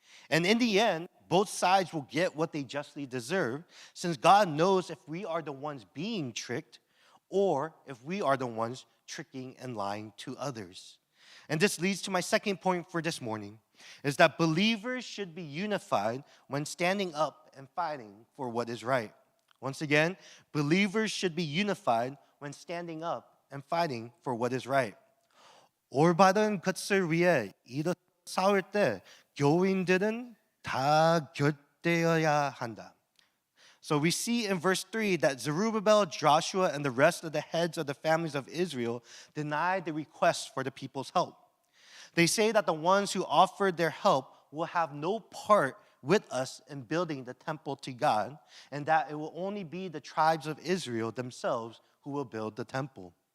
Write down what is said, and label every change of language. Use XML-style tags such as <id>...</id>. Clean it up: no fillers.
<en>And in the end, both sides will get what they justly deserve, since God knows if we are the ones being tricked or if we are the ones tricking and lying to others. And this leads to my second point for this morning, is that believers should be unified when standing up and fighting for what is right. Once again, believers should be unified when standing up and fighting for what is right.</en> <ko>올바른 것을 위해 이렇게 싸울 때 교인들은 다 교대해야 한다.</ko> <en>So we see in verse 3 that Zerubbabel, Joshua, and the rest of the heads of the families of Israel denied the request for the people's help. They say that the ones who offered their help will have no part with us in building the temple to God, and that it will only be the tribes of Israel themselves who will build the temple.</en>